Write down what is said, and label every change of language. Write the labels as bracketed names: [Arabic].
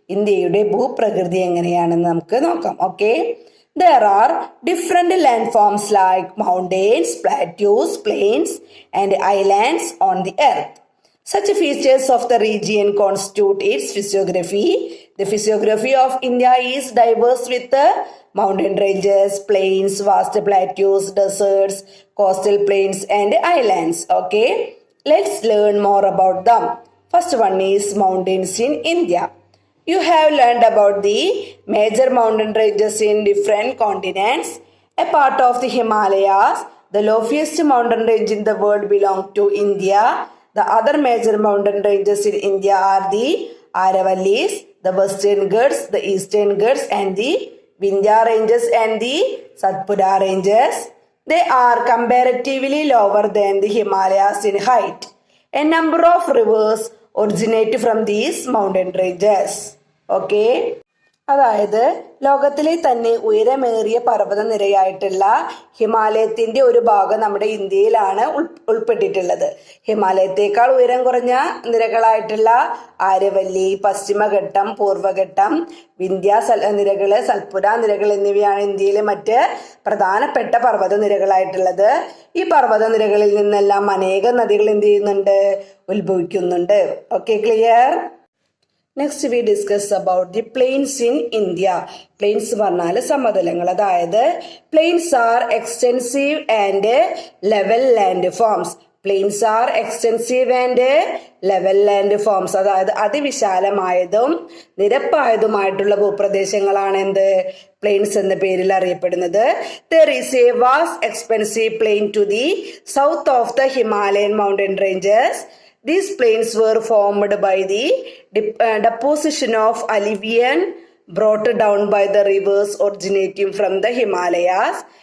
[Malayalam] ഇന്ത്യയുടെ ഭൂപ്രകൃതി എങ്ങനെയാണെന്ന് നമുക്ക് നോക്കാം. [English] Okay, there are different landforms like mountains, plateaus, plains, and islands on the earth. Such features of the region constitute its physiography. The physiography of India is diverse with mountain ranges, plains, vast plateaus, deserts, coastal plains, and islands. Okay, let's learn more about them. First one is mountains in India. You have learned about the major mountain ranges in different continents. A part of the Himalayas, the loftiest mountain range in the world, belong to India. The other major mountain ranges in India are the Aravallis, the Western Ghats, the Eastern Ghats, and the Vindhya ranges and the Satpura ranges. They are comparatively lower than the Himalayas in height. A number of rivers originate from these mountain ranges. Okay. [Malayalam] അതായത് ലോകത്തിലെ തന്നെ ഉയരമേറിയ പർവ്വതനിരയായിട്ടുള്ള ഹിമാലയത്തിന്റെ ഒരു ഭാഗം നമ്മുടെ ഇന്ത്യയിലാണ് ഉൾപ്പെട്ടിട്ടുള്ളത്. ഹിമാലയത്തേക്കാൾ ഉയരം കുറഞ്ഞ നിരകളായിട്ടുള്ള ആരവല്ലി, പശ്ചിമഘട്ടം, പൂർവ്വഘട്ടം, വിന്ധ്യ നിരകള്, സൽപുര നിരകൾ എന്നിവയാണ് ഇന്ത്യയിലെ മറ്റ് പ്രധാനപ്പെട്ട പർവ്വതനിരകളായിട്ടുള്ളത്. ഈ പർവ്വതനിരകളിൽ നിന്നെല്ലാം അനേകം നദികൾ എന്ത് ചെയ്യുന്നുണ്ട്, ഉത്ഭവിക്കുന്നുണ്ട്. Okay, clear? [English] Next we discuss about the plains in India. Plains [Malayalam] പറഞ്ഞാൽ സമതലങ്ങൾ. അതായത് [English] Plains are extensive and level land forms. Plains are extensive and level land forms. [Malayalam] അതായത് അതിവിശാലമായതും നിരപ്പായതുമായിട്ടുള്ള ഭൂപ്രദേശങ്ങളാണ് എന്ത്, പ്ലെയിൻസ് എന്ന പേരിൽ അറിയപ്പെടുന്നത്. [English] There is a vast expansive plain to the south of the Himalayan mountain ranges. These plains were formed by the deposition of alluvium brought down by the rivers originating from the Himalayas.